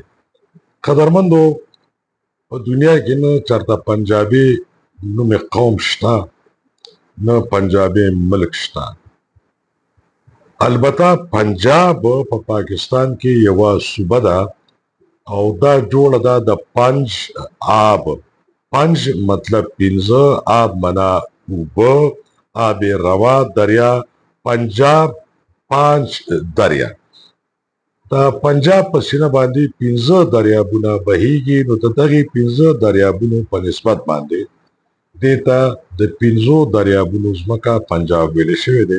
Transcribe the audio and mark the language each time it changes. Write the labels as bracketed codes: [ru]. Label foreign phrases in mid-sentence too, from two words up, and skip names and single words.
[ps] قدرمندو، په دنیا کې نه چېرته پنجابي نومې قوم شته نه پنجابي ملک شته. البته پنجاب په پاکستان کې یوه صوبه ده او دا جوړه ده د [fa] پنج آب. [ps] پنج مطلب پنځه، آب منا اوبه، آب روا دریا، پنجاب [ur] پانچ دریا. [ps] د پنجاب په سینه باندې پنځه دریابونه بهیږي نو د دغې پنځه دریابونو په نسبت باندې دې ته د پنځو دریابونو ځمکه پنجاب ویلی شوی دی.